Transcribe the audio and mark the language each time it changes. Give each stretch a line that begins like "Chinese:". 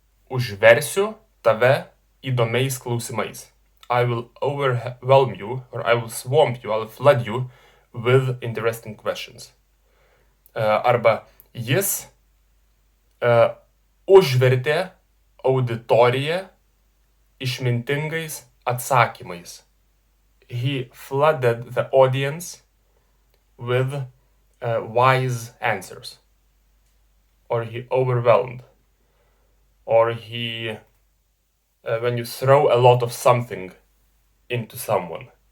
Lithuanian: Užversiu tave įdomiais klausimais.
English: I will overwhelm you, or I will swamp you, I will flood you with interesting questions.
Lithuanian: Arba jis užvertė auditoriją išmintingais atsakymais.
English: He flooded the audience with wise answers. Or he overwhelmed. Or he, when you throw a lot of something into someone.